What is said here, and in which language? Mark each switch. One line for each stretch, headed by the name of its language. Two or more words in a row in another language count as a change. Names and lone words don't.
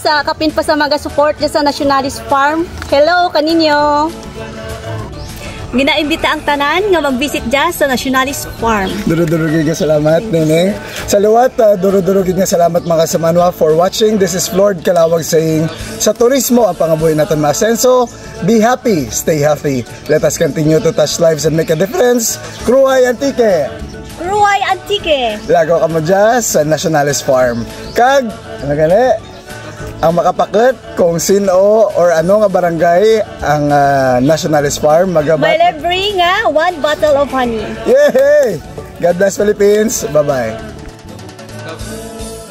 Kinaray-a: Sa kapin pa sa mga support dyan sa Nationalis Farm. Hello, kaninyo. Ginaimbita ang tanan nga mag-visit dyan sa Nationalis Farm. Duro-durugin nga salamat, Neneng. Sa luwat, duro-durugin nga salamat mga kasamanwa
English: for watching. This is Lord Kalawag saying,
Kinaray-a: sa turismo ang pangabuhi natin maasenso.
English: Be happy, stay healthy. Let us continue to touch lives and make a difference.
Kinaray-a: Cruay Antique. Ruay Antique. Lagaw ka mo dyan sa Nationalis Farm. Kag, ano gani? Ang makapakit kung sino or ano nga barangay ang Nationalis Farm May libre nga 1
English: bottle of honey. Yay! God bless Philippines. Bye-bye.